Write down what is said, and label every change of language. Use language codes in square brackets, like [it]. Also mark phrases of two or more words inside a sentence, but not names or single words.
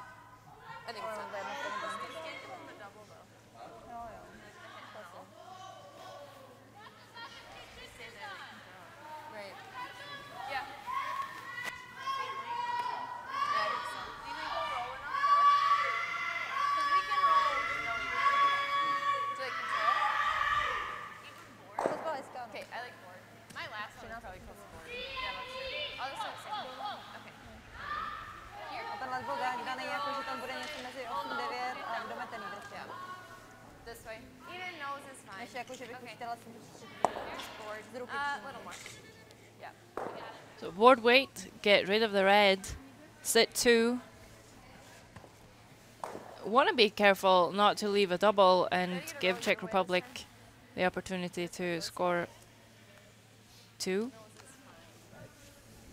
[en] I think it's not. Right. Yeah. Yeah, I think so. Do you think we'll roll enough though? 'Cause we can roll. No, we can. Do you like control? [cs] To byla hezká. [en] Okay, I like board. My last one was probably close to board. Yeah, let's do it. I'll just do the same. Okay. Here. [cs] A tenhle byl daný jako, že tam bude něco mezi 8, 9 a dometený prostě. [en] This way. Even nose is fine. [cs] Než jako, že bych [en] Okay. [cs] chtěla [en] Here's board. [cs] z ruky [en] A [cs] přímo. [en] little more. Yeah. So board weight, get rid of the red, sit 2. Want to be careful not to leave a double and give Czech Republic the opportunity to score 2.